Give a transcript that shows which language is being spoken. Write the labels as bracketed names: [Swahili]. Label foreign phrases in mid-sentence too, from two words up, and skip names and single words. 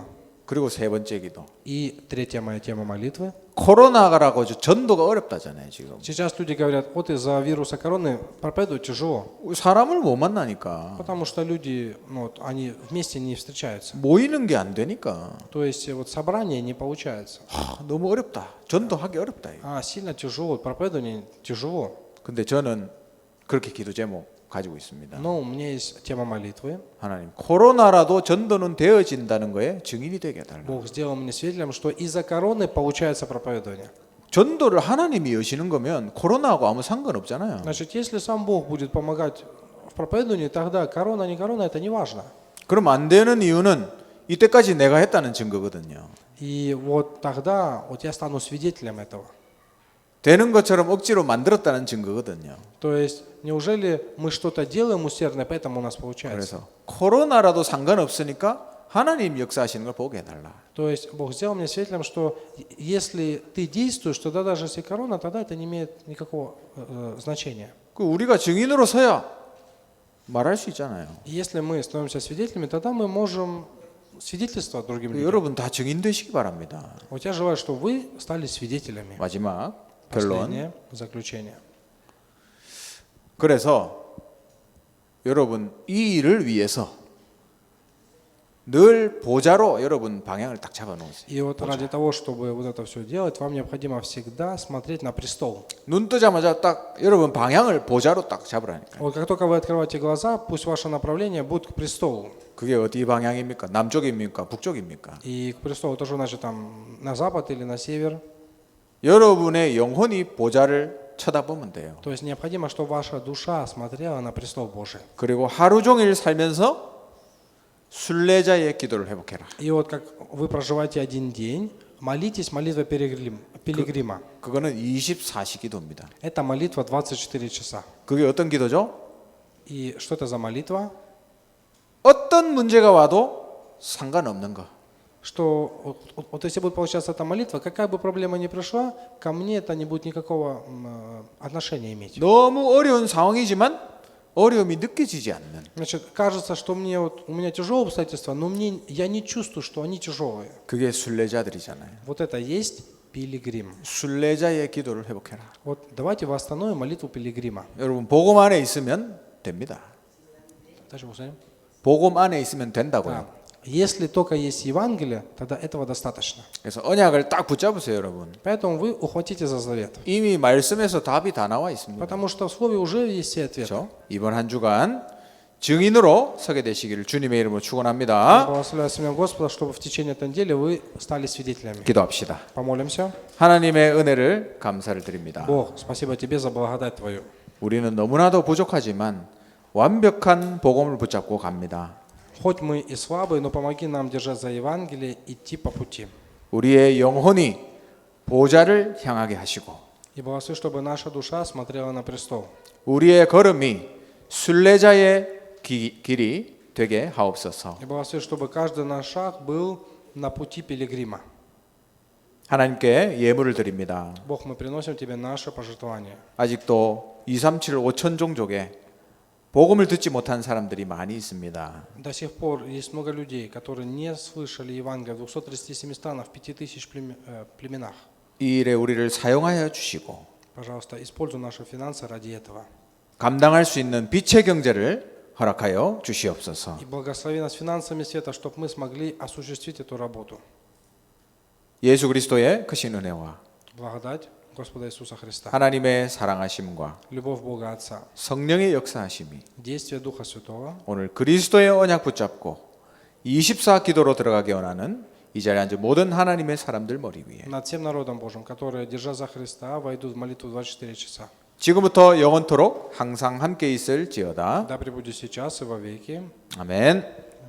[Korean] 그리고 세 번째 기도. [Russian] И третья моя тема молитвы. [Korean] 코로나라고 전도가 어렵다잖아요 지금. [Russian] Сейчас люди говорят, вот из-за вируса короны проповедовать тяжело, [Korean] 사람을 못 만나니까 [Russian] потому что люди, они вместе не встречаются. [Korean] 모이는 게 안 되니까 [Russian] То есть вот собрание не получается. [Korean] 너무 어렵다. 전도하기 어렵다. 이거. [Russian] Сильно тяжело, проповедование тяжело. [Korean] 근데 저는 그렇게 기도 제목 가지고 있습니다. [Russian] Но у меня есть тема молитвы. [Korean] 하나님 코로나라도 전도는 되어진다는 거에 증인이 되게 해달라. [Russian] Бог сделал меня свидетелем, что из-за короны получается проповедование. [Korean] 전도를 하나님이 여시는 거면 코로나하고 아무 상관없잖아요. [Russian] Значит, если сам Бог будет помогать в проповедовании, тогда корона, не корона, это не важно. [Korean] 그럼 안 되는 이유는 이때까지 내가 했다는 증거거든요. [Russian] И вот тогда вот я стану свидетелем этого. [Korean] 되는 것처럼 억지로 만들었다는 증거거든요. [Russian] То есть, неужели мы что-то делаем усердно, поэтому у нас получается? [Korean] 그래서 코로나라도 상관없으니까 하나님 역사하시는 걸 보게 해달라. [Russian] То есть, Бог сделал мне свидетелем, что если ты действуешь, тогда даже если корона, тогда это не имеет никакого значения. [Korean] 그 우리가 증인으로 서야 말할 수 있잖아요. [Russian] И если мы становимся свидетелями, тогда мы можем свидетельствовать другим людям. [Korean] 여러분 다 증인 되시기 바랍니다. [Russian] Вот я желаю, что вы стали свидетелями. [Korean] 마지막 결론. [Russian] Последнее заключение. [Korean] 그래서 여러분 이 일을 위해서 늘 보좌로 여러분 방향을 딱 잡아 놓으세요. [Russian] И вот ради того, чтобы вот это все делать, вам необходимо всегда смотреть на престол. [Korean] 눈 뜨자마자 딱 여러분 방향을 보좌로 딱 잡으라니까요. [Russian] Вот как только вы открываете глаза, пусть ваше направление будет к престолу. [Korean] 그게 어디 방향입니까? 남쪽입니까? 북쪽입니까? [Russian] И к престолу тоже значит там на запад или на север. [Korean] 여러분의 영혼이 보좌를 쳐다보면 돼요. [Russian] То есть необходимо, чтобы ваша душа смотрела на престол Божий. [Korean] 그리고 하루 종일 살면서 순례자의 기도를 회복해라. [Russian] И вот как вы проживаете один день, молитесь молитвой пилигрима. [Korean] 그거는 24시 기도입니다. [Russian] Это молитва 24 часа. [Korean] 그게 어떤 기도죠? [Russian] И что это за молитва? [Korean] 어떤 문제가 와도 상관없는 거. [Russian] Что вот если будет получаться эта молитва, какая бы проблема ни пришла, ко мне это не будет никакого отношения иметь. [Korean] 너무 어려운 상황이지만 어려움이 느껴지지 않는. [Russian] Значит, кажется, что мне у меня тяжелые обстоятельства, но я не чувствую, что они тяжелые. [Korean] 그게 순례자들이잖아요. [Russian] Вот это есть пилигрим. [Korean] 순례자의 기도를 회복해라. [Russian] Вот давайте восстановим молитву пилигрима. [Korean] 여러분 복음 안에 있으면 됩니다. [Russian] Дальше повторим. [Korean] 복음 안에 있으면 된다고요. [Russian] Да. Если только есть Евангелие, тогда этого достаточно. [Korean] 그래서 언약을 딱 붙잡으세요, 여러분. [Russian] Поэтому вы ухватите за завет. [Korean] 이미 말씀에서 답이 다 나와 있습니다. [Russian] Потому что в Слове уже есть все ответы. [Korean] 그렇죠? 이번 한 주간 증인으로 서게 되시기를 주님의 이름으로 축원합니다. [Russian] Благословляю именем Господа, чтобы в течение этой недели вы стали свидетелями. [Korean] 기도합시다. [Russian] Помолимся. [Korean] 하나님의 은혜를 감사를 드립니다. [Russian] Бог, спасибо Тебе за благодать Твою. [Korean] 우리는 너무나도 부족하지만 완벽한 복음을 붙잡고 갑니다. [Russian] Хоть мы и слабые, но помоги нам держать за Евангелие, идти по пути. [Korean] 우리의 영혼이 보좌를 향하게 하시고 [Russian] И благослови, чтобы наша душа смотрела на престол. [Korean] 우리의 걸음이 순례자의 길이 되게 하옵소서. [Russian] И благослови, чтобы каждый наш шаг был на пути пилигрима. [Korean] 하나님께 예물을 드립니다. [Russian] Бог, мы приносим Тебе наше пожертвование. [Korean] 아직도 237 5천 종족에 복음을 듣지 못한 사람들이 많이 있습니다. [Russian] До сих пор есть много людей, которые не слышали Евангелия в 237 странах, в 5000 племенах. [Korean] 이 일에 우리를 사용하여 주시고 [Russian] Пожалуйста, используй наши финансы ради этого. [Korean] 감당할 수 있는 빛의 경제를 허락하여 주시옵소서. [Russian] И благослови нас финансами света, чтобы мы смогли осуществить эту работу. [Korean] 예수 그리스도의 크신 은혜와 [Russian] Благодать Господа Иисуса Христа, [Korean] 하나님의 사랑하심과 [Russian] любовь Бога Отца, [Korean] 성령의 역사하심이 [Russian] действие Духа Святого [Korean] 오늘 그리스도의 언약 붙잡고 24 기도로 들어가기 원하는 이 자리에 앉은 모든 하나님의 사람들 머리 위에 [Russian] над всем народом Божьим, которые, держа за Христа, войдут в молитву 24 часа. [Korean] 지금부터 영원토록 항상 함께 있을지어다. [Russian] Да пребудет сейчас и во веки. [Korean] 아멘.